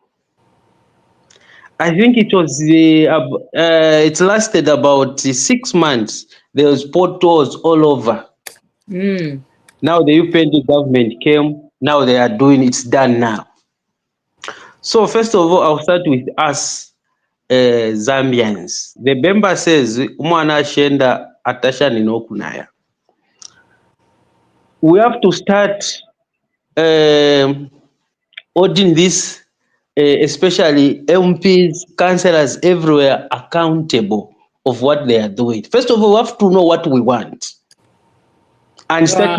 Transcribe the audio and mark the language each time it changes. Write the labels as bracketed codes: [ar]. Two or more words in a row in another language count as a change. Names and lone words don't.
[en] I think it lasted about 6 months. There was potholes all over. Mm. Now the UPND government came. Now they are doing it's done now. So first of all, I'll start with us Zambians. The member says [bem] umwana ashenda atasha ninokunaya. [en] We have to start um, holding this, especially MPs, councillors everywhere accountable of what they are doing. First of all, we have to know what we want and start